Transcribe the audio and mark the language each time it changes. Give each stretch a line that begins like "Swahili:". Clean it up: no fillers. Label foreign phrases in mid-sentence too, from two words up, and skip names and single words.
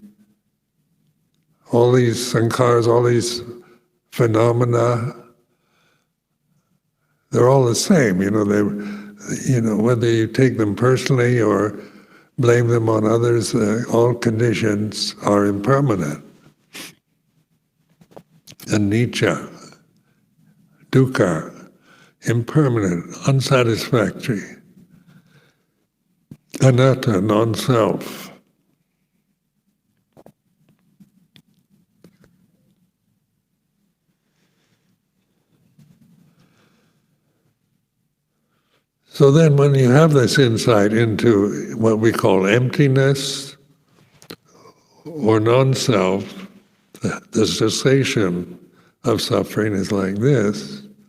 English: all these sankhars, all these phenomena, they're all the same. Whether you take them personally or blame them on others, all conditions are impermanent.
Pali: Anicca, dukkha,
English: impermanent, unsatisfactory. Anatta, non-self. So then when you have this insight into what we call emptiness or non-self, the cessation of suffering is like this.